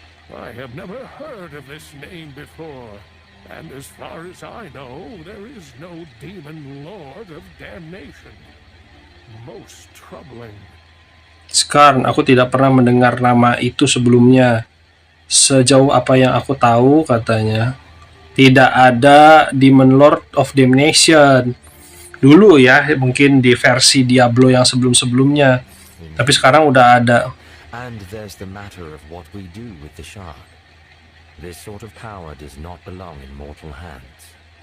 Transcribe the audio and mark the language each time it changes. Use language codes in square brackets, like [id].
[en] I have never heard of this name before. And as far as I know, there is no demon lord of damnation. Most troubling. [id] Scar, aku tidak pernah mendengar nama itu sebelumnya. Sejauh apa yang aku tahu, katanya, tidak ada Demon Lord of Damnation. Dulu ya, mungkin di versi Diablo yang sebelum-sebelumnya. Tapi sekarang udah ada. [en] And there's the matter of what we do with the shard. This sort of power does not belong in mortal hands.